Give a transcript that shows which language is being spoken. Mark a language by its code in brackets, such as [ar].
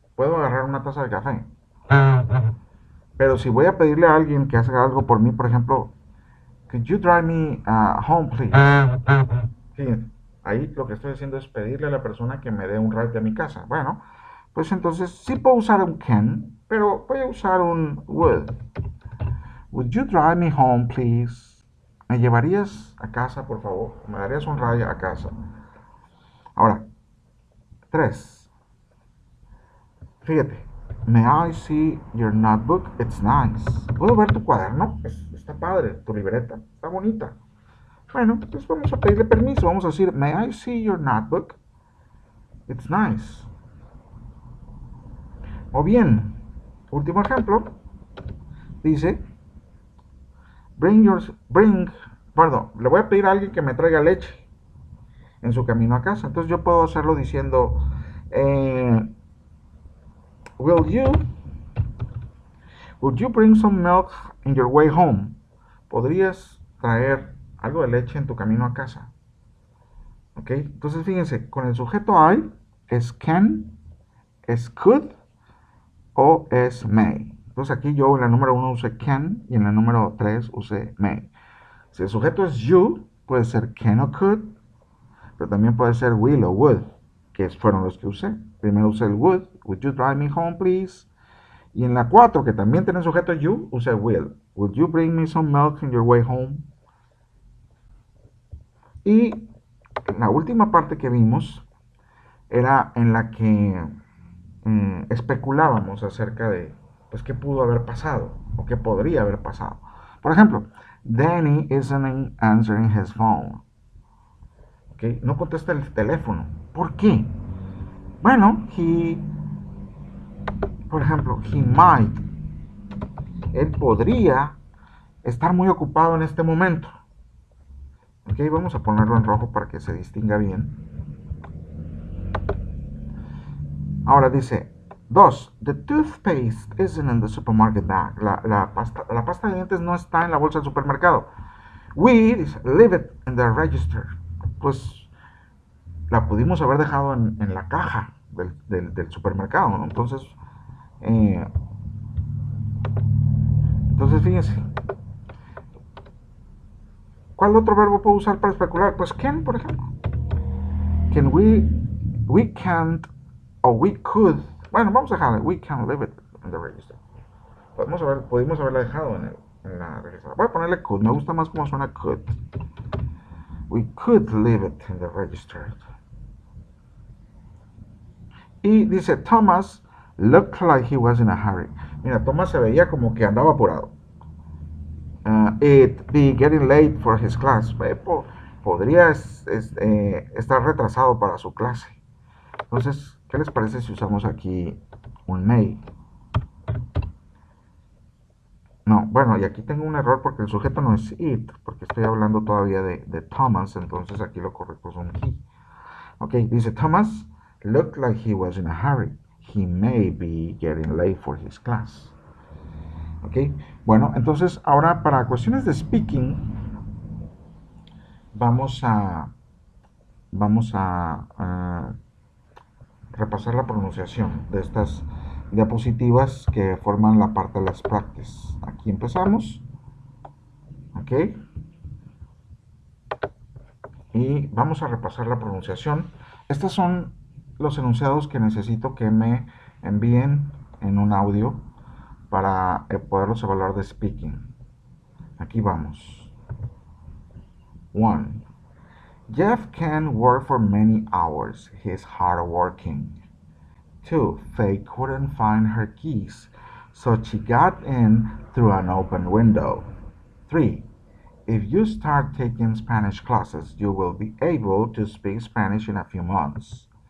[es] Puedo agarrar una taza de café. Pero si voy a pedirle a alguien que haga algo por mí, por ejemplo, [en] could you drive me home, please? [es] Fíjense, ahí lo que estoy haciendo es pedirle a la persona que me dé un ride de mi casa. Bueno, pues entonces sí puedo usar un can, pero voy a usar un would. [en] Would you drive me home, please? [es] ¿Me llevarías a casa, por favor? ¿Me darías un ride a casa? Ahora, 3. Fíjate. [en] May I see your notebook? It's nice. [es] ¿Puedo ver tu cuaderno? Está padre, tu libreta. Está bonita. Bueno, pues vamos a pedirle permiso. Vamos a decir, [en] May I see your notebook? It's nice. [es] O bien, último ejemplo, dice, perdón, le voy a pedir a alguien que me traiga leche en su camino a casa. Entonces yo puedo hacerlo diciendo, eh, [en] will you, would you bring some milk in your way home? [es] ¿Podrías traer algo de leche en tu camino a casa? ¿Ok? Entonces fíjense, con el sujeto I es can, es could o es may. Entonces aquí yo en la número 1 usé can y en la número 3 usé may. Si el sujeto es you, puede ser can o could, pero también puede ser will o would, que fueron los que usé. Primero usé el [en] would you drive me home please? [es] Y en la 4, que también tiene sujeto you, usé will. [en] Would you bring me some milk in your way home? [es] Y la última parte que vimos era en la que especulábamos acerca de pues qué pudo haber pasado o qué podría haber pasado. Por ejemplo, [en] Danny isn't answering his phone. ¿Okay? [es] No contesta el teléfono. ¿Por qué? Bueno, por ejemplo, [en] he might, [es] él podría estar muy ocupado en este momento. Ok, vamos a ponerlo en rojo para que se distinga bien. Ahora dice, 2. [en] The toothpaste isn't in the supermarket bag. [es] La pasta de dientes no está en la bolsa del supermercado. [en] We leave it in the register. [es] Pues la pudimos haber dejado en la caja del supermercado, ¿no? Eh, entonces fíjense, ¿cuál otro verbo puedo usar para especular? Pues can, por ejemplo. [en] Can we can't, o we could, [es] bueno, vamos a dejarlo, [en] we can leave it in the register. [es] Pudimos haberla dejado en la registrada. Voy a ponerle could, me gusta más cómo suena could. [en] We could leave it in the register. [es] Y dice, [en] Thomas looked like he was in a hurry. [es] Mira, Thomas se veía como que andaba apurado. [en] It be getting late for his class. [es] Podría estar retrasado para su clase. Entonces, ¿qué les parece si usamos aquí un may? No, bueno, y aquí tengo un error porque el sujeto no es it, porque estoy hablando todavía de Thomas, entonces aquí lo correcto es un he. Ok, dice [en] Thomas looked like he was in a hurry. He may be getting late for his class. [es] Ok, bueno, entonces ahora para cuestiones de speaking vamos a repasar la pronunciación de estas diapositivas que forman la parte de las practice. Aquí empezamos. Ok. Y vamos a repasar la pronunciación. Estos son los enunciados que necesito que me envíen en un audio para poderlos evaluar de speaking. Aquí vamos. 1. [en] Jeff can work for many hours. He's hardworking. 2. Faye couldn't find her keys, so she got in through an open window. 3. If you start taking Spanish classes, you will be able to speak Spanish in a few months.